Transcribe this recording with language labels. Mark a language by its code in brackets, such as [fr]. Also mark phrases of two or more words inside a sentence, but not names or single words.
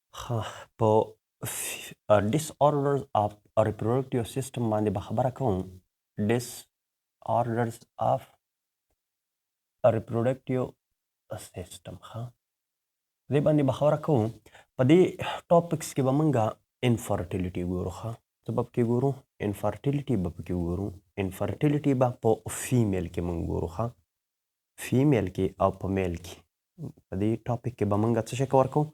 [ps] په [en] disorders of reproductive system [ps] باندې به خبره کوم. [en] disorders of reproductive system [ps] دې باندې به خبره کوم. په دې ټاپکس کې به موږ انفرټیلیټي ګورو. سبب کې ګورو انفرټیلیټي به پکې ګورو. انفرټیلیټي به په فیمیل کې موږ ګورو. فیمیل کې او په میل کې په دې ټاپک کې به موږ څه شی کور کوو؟